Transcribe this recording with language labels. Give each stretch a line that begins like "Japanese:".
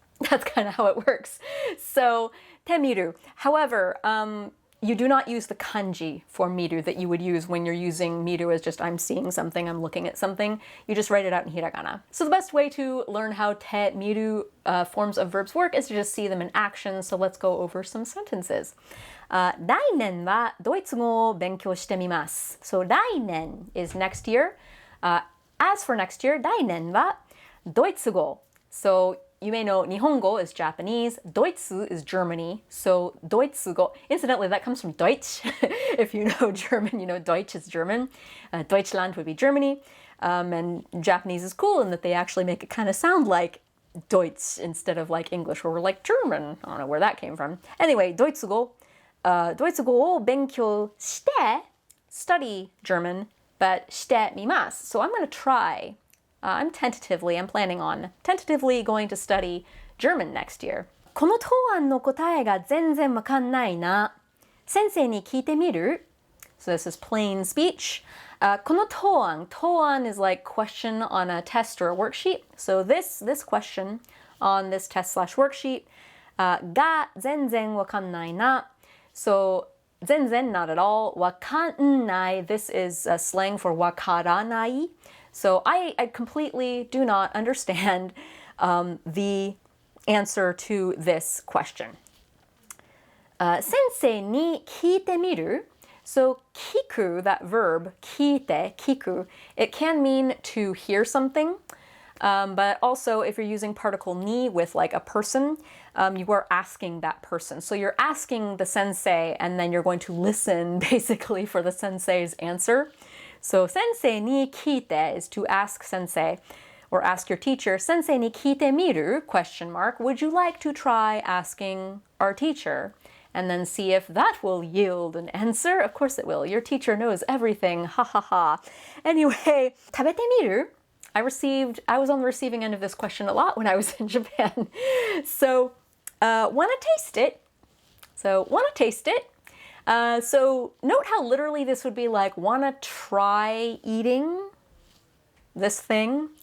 English: That's kind of how it works. So, te miru. However, you do not use the kanji for miru that you would use when you're using miru as just I'm seeing something, I'm looking at something. You just write it out in hiragana. So the best way to learn how te miru forms of verbs work is to just see them in action. So let's go over some sentences.
Japanese: 来年はドイツ語を勉強してみます.
English: So 来年 is next year. As for next year,
Japanese: 来年はドイツ語.
English: So you may know Nihongo is Japanese, Deutsch is Germany, so Deutschgo. Incidentally, that comes from Deutsch. If you know German, you know Deutsch is German. Deutschland would be Germany. And Japanese is cool in that they actually make it kind of sound like Deutsch instead of like English, where we're like German. I don't know where that came from. Anyway, Deutschgo.
Japanese: ドイツ語を勉強して
English: study German, but
Japanese: してみます.
English: So I'm going to try. I'm planning on tentatively going to study German next year.
Japanese: この答案の答えが全然わかんないな。先生に聞いてみる?
English: So this is plain speech.
Japanese: この答案
English: is like question on a test or a worksheet. So this question on this test/worksheet
Japanese: が全然わかんないな.
English: So 全然 not at all. わかんない this is slang for わからない. So I completely do not understand the answer to this question.
Japanese: 先生に聞いてみる?
English: So 聞く, that verb, 聞いて, 聞く, it can mean to hear something, but also if you're using particle ni with like a person, you are asking that person. So you're asking the sensei and then you're going to listen basically for the sensei's answer. So
Japanese: 先生に聞いて
English: is to ask sensei or ask your teacher.
Japanese: 先生に聞いてみる?
English: Question mark. Would you like to try asking our teacher? And then see if that will yield an answer. Of course it will. Your teacher knows everything. Ha ha ha. Anyway,
Japanese: 食べてみる?
English: I was on the receiving end of this question a lot when I was in Japan. So, wanna taste it? So note how literally this would be like, wanna try eating this thing?